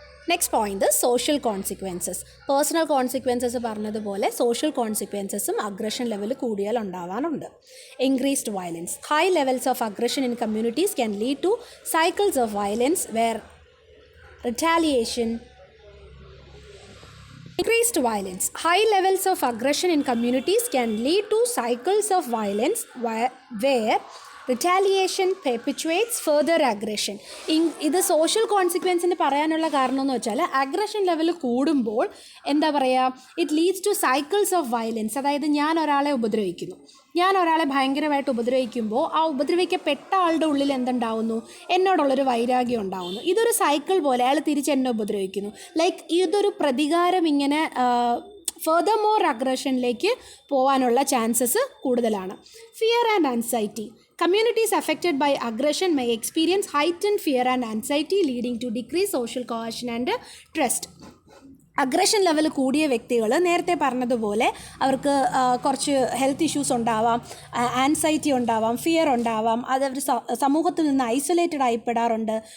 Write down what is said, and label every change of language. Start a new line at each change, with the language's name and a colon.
Malayalam: Next point social consequences. Personal consequences പറഞ്ഞതുപോലെ social കോൺസിക്വൻസസും aggression level കൂടിയാൽ ഉണ്ടാവാറുണ്ട്.
English: Increased violence. High levels of aggression in communities can lead to cycles of violence where retaliation. Increased violence. High levels of aggression in communities can lead to cycles of violence where retaliation perpetuates further aggression.
Malayalam: ഇത് social കോൺസിക്വൻസിന് പറയാനുള്ള കാരണം എന്ന് വെച്ചാൽ aggression level കൂടുമ്പോൾ എന്താ പറയുക,
English: It leads to cycles of violence.
Malayalam: അതായത് ഞാൻ ഒരാളെ ഭയങ്കരമായിട്ട് ഉപദ്രവിക്കുമ്പോൾ ആ ഉപദ്രവിക്കപ്പെട്ട ആളുടെ ഉള്ളിൽ എന്തുണ്ടാവുന്നു, എന്നോടുള്ളൊരു വൈരാഗ്യം ഉണ്ടാവുന്നു. ഇതൊരു സൈക്കിൾ പോലെ അയാൾ തിരിച്ച് എന്നെ ഉപദ്രവിക്കുന്നു. ലൈക്ക് ഇതൊരു പ്രതികാരം ഇങ്ങനെ ഫെർദർമോർ അഗ്രഷനിലേക്ക് പോകാനുള്ള ചാൻസസ് കൂടുതലാണ്.
English: Fear and anxiety. Communities affected by aggression may experience heightened fear and anxiety, leading to decreased social cohesion and trust.
Malayalam: Aggression level കൂടിയ വ്യക്തികൾ നേരത്തെ പറഞ്ഞതുപോലെ അവർക്ക് കുറച്ച് ഹെൽത്ത് ഇഷ്യൂസ് ഉണ്ടാവാം, ആൻസൈറ്റി ഉണ്ടാവാം, ഫിയർ ഉണ്ടാവാം, അതവർ സമൂഹത്തിൽ നിന്ന് ഐസൊലേറ്റഡ് ആയിപ്പെടാറുണ്ട്.